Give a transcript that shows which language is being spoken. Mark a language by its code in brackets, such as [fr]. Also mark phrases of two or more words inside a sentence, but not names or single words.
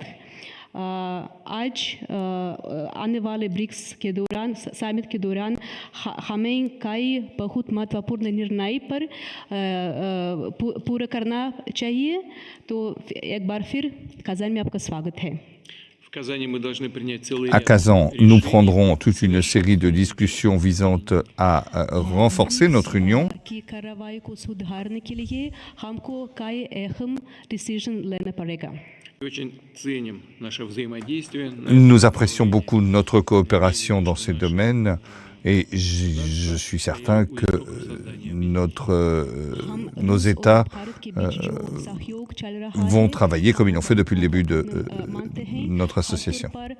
[hi] आज आने वाले ब्रिक्स के दौरान समिट के दौरान हमें कई बहुत महत्वपूर्ण निर्णय पर पूरा करना चाहिए। तो एक बार फिर कज़ान में आपका स्वागत है। [fr] À Kazan, nous prendrons toute une série de discussions visant à renforcer notre union. Nous apprécions beaucoup notre coopération dans ces domaines et je suis certain que nos États vont travailler comme ils l'ont fait depuis le début de notre association.